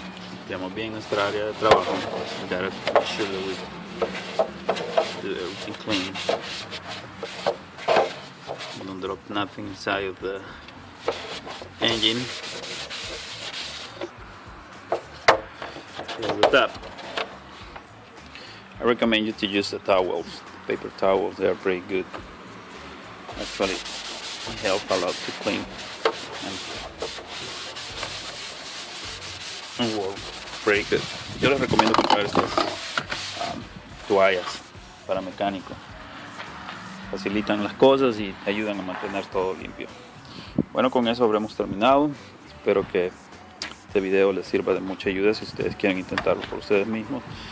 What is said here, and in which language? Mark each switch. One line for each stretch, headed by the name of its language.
Spanish: Limpiamos bien nuestra área de trabajo.
English: We gotta make sure that we do everything clean. We don't drop nothing inside of the engine. Close the tap. I recommend you to use the towels, paper towels. They are pretty good. Actually, help a lot to clean and work pretty good.
Spanish: Yo les recomiendo comprar estas toallas para mecánico. Facilitan las cosas y ayudan a mantener todo limpio. Bueno, con eso habremos terminado. Espero que este video les sirva de mucha ayuda si ustedes quieren intentarlo por ustedes mismos.